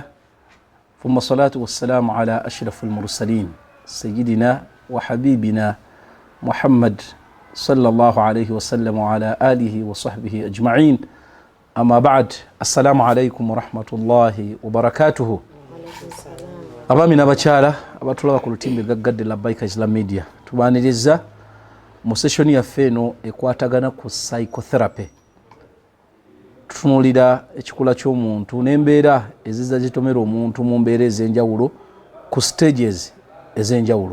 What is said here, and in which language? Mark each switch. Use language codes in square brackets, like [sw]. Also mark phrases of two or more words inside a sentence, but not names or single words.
[ar] ثم الصلاة والسلام على أشرف المرسلين. سيدنا وحبيبنا محمد صلى الله عليه وسلم وعلى آله وصحبه أجمعين. أما بعد. السلام عليكم ورحمة الله وبركاته. [lg] Abami n'abakyala abatulaba ku lutimbe gaggadde Labbaika Islam Media. Tubaaniriza mu session yaffe eno ekwatagana ku psychotherapy. Tutunulira ekikula ky'omuntu n'embeera ezizza zitomera omuntu mu mbeera ez'enjawulo ku stages ez'enjawulo.